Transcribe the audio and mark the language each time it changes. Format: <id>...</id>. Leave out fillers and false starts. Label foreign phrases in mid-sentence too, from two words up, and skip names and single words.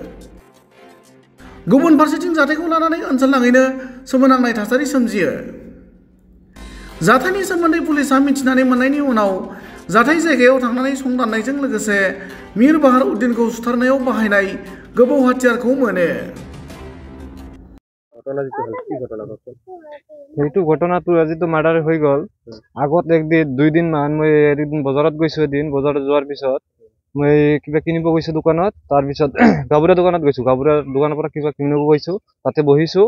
<brx>गुबुन फारसेथिं जाथायखौ लानानै ओनसोलनाङैनो सोमोनांनाय थासारि सोमजियो। जाथायनि सोमोन्दै पुलिसआ मिथिनानै मोननायनि उनाव जाथाय जायगायाव थांनानै संदाननायजों लोगोसे मिर बाहार उद्दिनखौ सुथारनायाव बाहायनाय गोबौ हाथियारखौ मोनो।</brx> <as>ঘটনাটো আজিতো মাৰ্ডাৰ হৈ গ'ল। আগত একদিন 2 দিন মান মই এদিন বজাৰত গৈছো। বজাৰত যোৱাৰ পিছত মই কিবা কিনিব গৈছো দোকানত। তাৰপিছত গাবুৰা দোকানত গৈছো। গাবুৰা দোকানৰ পৰা কিবা কিনিব গৈছো। তাতে বহিছো।</as>